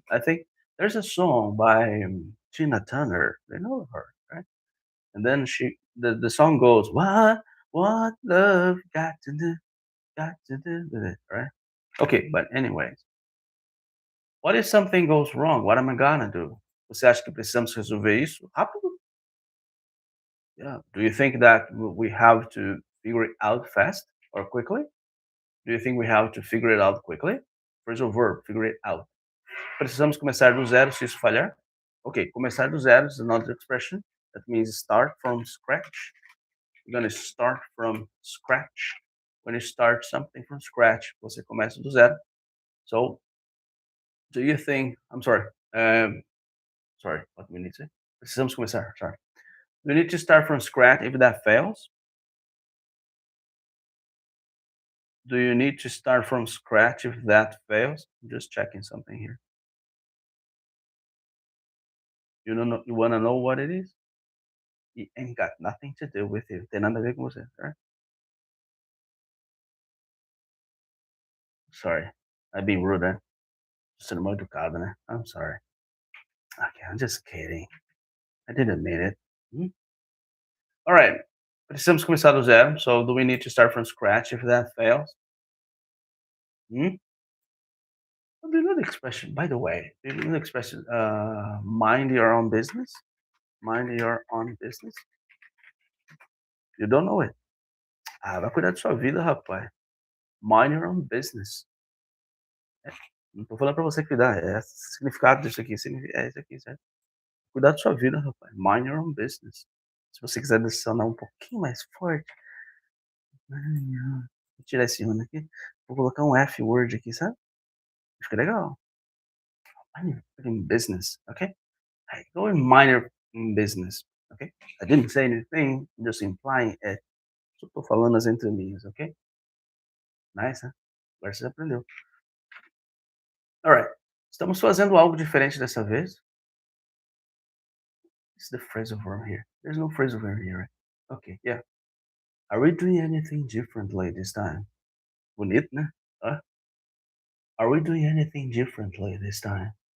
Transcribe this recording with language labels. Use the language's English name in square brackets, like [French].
[English] I think there's a song by Tina Turner. They know her, right? And then the song goes, what love got to do with it, right? Okay, but anyways, what if something goes wrong? What am I gonna do? [Portuguese] Você acha que precisamos resolver isso rápido? [English] Yeah. Do you think that we have to figure it out fast or quickly? Do you think we have to figure it out quickly? Phrasal verb, figure it out. [Portuguese] Precisamos começar do zero se isso falhar? [English] Ok, [Portuguese] começar do zero [English] is another expression. That means start from scratch. You're gonna start from scratch. When you start something from scratch, [Portuguese] você começa do zero. [English] So, do you think? I'm sorry. Sorry, what do we need to say? [Portuguese] Precisamos começar. [English] Sorry. We need to start from scratch if that fails. Do you need to start from scratch if that fails? I'm just checking something here. You don't know, you wanna know what it is? It ain't got nothing to do with you. [Portuguese] Tem nada a ver com você, right? [English] Sorry. I'd be rude, né? [Portuguese] Sendo mal educado, né? [English] I'm sorry. Okay, I'm just kidding. I didn't mean it. Hmm? All right. [Portuguese] Precisamos começar do zero. [English] So do we need to start from scratch if that fails? Hmm? Do you know the expression? By the way, do you know the expression? Mind your own business. Mind your own business. You don't know it. [Portuguese] Ah, vai cuidar da sua vida, rapaz. [English] Mind your own business. [Portuguese] É, não tô falando pra você cuidar. É o significado disso aqui. É isso aqui, certo? Cuidar da sua vida, rapaz. [English] Mind your own business. [Portuguese] Se você quiser adicionar um pouquinho mais forte. Vou tirar esse ano aqui. Vou colocar um F word aqui, sabe? Fica legal. [English] Mind your own business, okay? Hey, go and mind your own business, okay? I didn't say anything, I'm just implying it. [Portuguese] Só tô falando as entrelinhas, ok? Nice, né? Agora você aprendeu. Alright. Estamos fazendo algo diferente dessa vez. [English] It's the phrasal verb here. There's no phrasal verb here, right? Okay, yeah. Are we doing anything differently this time? [Portuguese] Bonito, né? [English] Huh? Are we doing anything differently this time?